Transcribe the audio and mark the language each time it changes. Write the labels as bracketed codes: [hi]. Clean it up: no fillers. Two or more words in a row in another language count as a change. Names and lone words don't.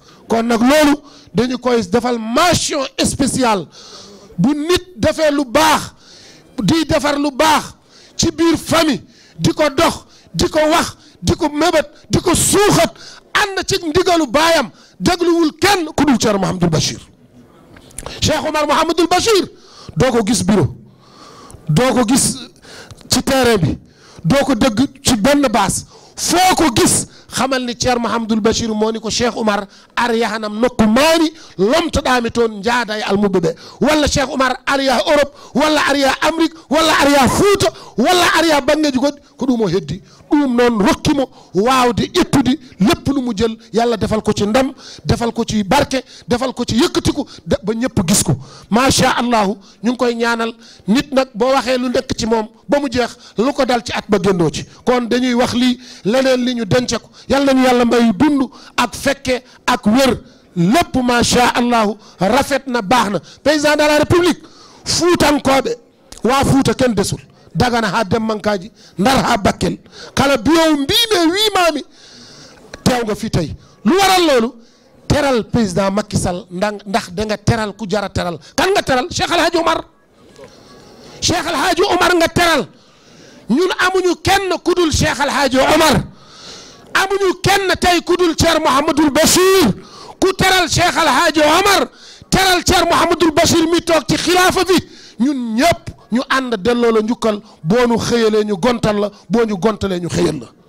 [wo] kon nag loolu dañu koy defal [fr] mention spéciale [wo] bu nit defee lu baax di defar lu baax ci biir famille di ko dox di ko wax di ko mébét di ko suuxat ànd ci ndigalu baayam dégluwul kenn ku dul Thierno Mouhamadul Bachir Cheikh Oumar Mouhamadul Bachir doo ko gis bureau doo ko gis ci terrain bi doo ko dégg ci benn baas foo ko gis xamal ni Thierno Mouhamadul Bachir moo ni ko Cheikh Oumar [ff] ar yahanam nokku maani lomtoɗami toon jaada e almuɓe ɓe walla Cheikh Oumar ariya Europe walla ariya Amérique walla ariya Fouta walla ariya bangeji goɗɗi ko ɗum o heddi ɗum noon rokkimo waawde ƴettude [wo] lépp lu mu jël yàlla defal ko ci ndam defal ko ci barke defal ko ci yëkkatiku ba ñëpp gis ko [ar] ما شاء الله [wo] ñu ngi koy ñaanal nit nag boo waxee lu nekk ci moom ba mu jeex lu ko dal ci at ba géndoo ci kon dañuy wax lii leneen li ñu dence ko yàlla nañu yàlla may dund ak fekke ak wér lépp [ar] ما شاء الله [wo] rafet na baax na [fr] président de la république [wo] fuutankooɓe waa Fuuta kenn desul Dagana ha Demmankaji Ndar ha Bakel [ff] kala biyow mbime wimami [wo] teew nga fi tey lu waral loolu teral président Macky Sall ndax da nga teral ku jara teral kan nga teral Cheikh El Hadj Omar Cheikh El Hadj Omar nga teral ñun amuñu kenn ku dul Cheikh El Hadj Omar amuñu kenn tey ku dul Thierno Mouhamadul Bachir ku teral Cheikh El Hadj Omar teral Thierno Mouhamadul Bachir mi toog ci xilaafa bi ñun ñëpp ñu ànd delloo la njukkal boo ñu xëyalee ñu gontal la boo ñu gontalee ñu xëyal la